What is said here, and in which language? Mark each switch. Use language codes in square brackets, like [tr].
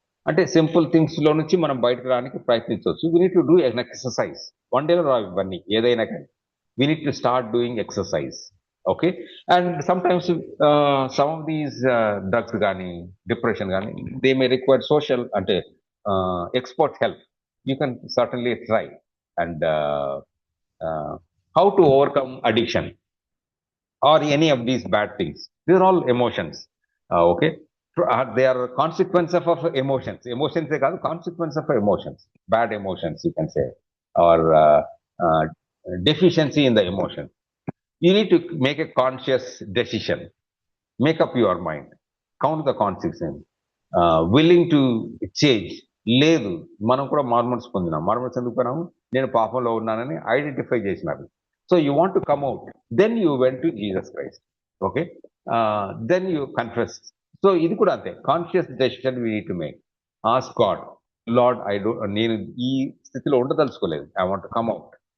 [te] అంటే సింపుల్ థింగ్స్లో నుంచి మనం బయటకు రావడానికి ప్రయత్నించవచ్చు. [en] We need to do an exercise. [te] One డేలో రావు ఇవన్నీ ఏదైనా కానీ, [en] We need to start doing exercise. Okay, and sometimes some of these drugs కానీ depression కానీ they may require social అంటే expert help. You can certainly try. And how to overcome addiction or any of these bad things, these are all emotions. Okay, they are consequence of emotions [te] ఏ కాదు, [en] consequence of emotions, bad emotions you can say, or deficiency in the emotion. You need to make a conscious decision, make up your mind, count the consequences, willing to change. [te] లేదు, మనం కూడా మార్మల్స్ పొందినాం. మార్మల్స్ ఎందుకు పోయినాము? నేను పాపంలో ఉన్నానని identify చేసినారు. [en] So you want to come out, then you went to Jesus Christ. Okay, then you confess. So [te] ఇది కూడా అంతే, [en] Conscious decision we need to make. Ask God, Lord, [te] నేను ఈ స్థితిలో ఉండదలుచుకోలేదు, [en] I want to come out.